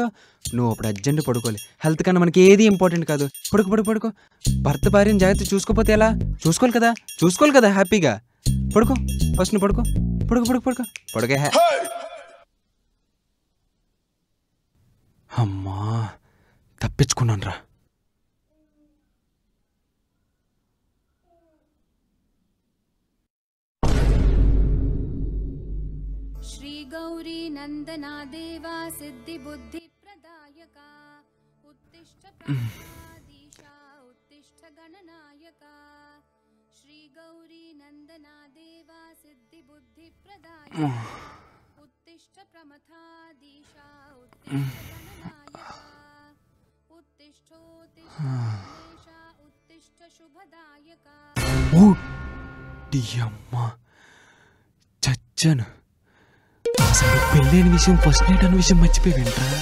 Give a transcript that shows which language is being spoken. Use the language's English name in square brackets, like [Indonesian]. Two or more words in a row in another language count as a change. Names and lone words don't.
[Telugu] నువ్వు అప్పుడు అర్జెంట్ పడుకోవాలి. హెల్త్ కన్నా మనకి ఏది ఇంపార్టెంట్ కాదు. పడుకో పడుకో పడుకో. భర్త భార్యని జాగ్రత్త చూసుకోపోతే ఎలా? చూసుకోవాలి కదా హ్యాపీగా. పడుకో ఫస్ట్, నువ్వు పడుకో పడుకో పడుకో పడుకో పడుకే. అమ్మా, తప్పించుకున్నాను రా. [Sanskrit] गौरी नंदना देवा सिद्धि बुद्धि प्रदायका उत्तिष्ठ प्रमथाधीशा उत्तिष्ठ गणनायका श्री गौरी नंदना देवा सिद्धि बुद्धि प्रदायका उत्तिष्ठ प्रमथाधीशा उत्तिष्ठ गणनायका उत्तिष्ठोत्तिष्ठ गणेशा उत्तिष्ठ शुभदायका. [Telugu] ఓ అమ్మా, చచ్చాను. అసలు పెళ్ళైన విషయం, [English] first night [Telugu] అన్న విషయం మర్చిపోయావేంట్రా?